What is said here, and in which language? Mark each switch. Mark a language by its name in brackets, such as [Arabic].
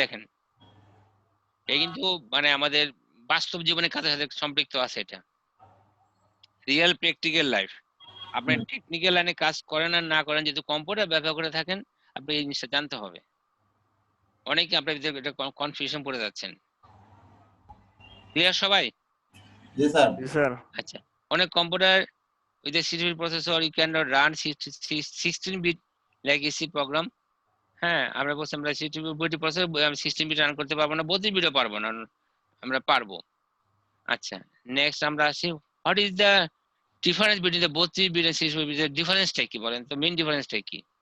[Bangla] দেখেন, এই কিন্তু মানে আমাদের বাস্তব জীবনের কাজের সাথে সম্পৃক্ত আছে, এটা রিয়েল প্র্যাকটিক্যাল লাইফ। আপনি টেকনিক্যাল লাইনে কাজ করেন আর না করেন, যেহেতু কম্পিউটার ব্যবহার করে থাকেন, আপনি এই জিনিসটা জানতে হবে। অনেকে আপনার এটা কনফিউশন পড়ে যাচ্ছেন। ক্লিয়ার সবাই? জি স্যার। জি স্যার। আচ্ছা, অনেক computer [English] with a 64 processor you cannot run 16 bit legacy program। [Bangla] হ্যাঁ, আমরা বলছি আমরা 64 বিট প্রসেসর 16 বিট রান করতে পারবো না, 32 বিটও পারবো না, আমরা পারবো। আচ্ছা, নেক্সট আমরা আসি, [English] What is the difference between the 32 bit and 64 bit? [Bangla] এর ডিফারেন্সটা কি বলেন তো? মেইন ডিফারেন্সটা কি?